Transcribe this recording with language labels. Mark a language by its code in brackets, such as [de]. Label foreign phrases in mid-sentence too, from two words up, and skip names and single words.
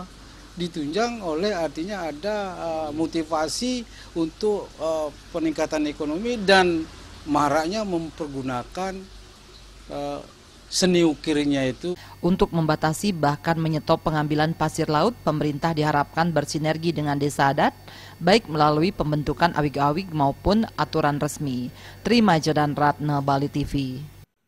[id] Ditunjang oleh artinya ada motivasi untuk peningkatan ekonomi dan maraknya mempergunakan seni ukirnya itu. Untuk membatasi bahkan menyetop pengambilan pasir laut, pemerintah diharapkan bersinergi dengan desa adat, baik melalui pembentukan awig-awig maupun aturan resmi. Trima Jodan Ratna, Bali TV.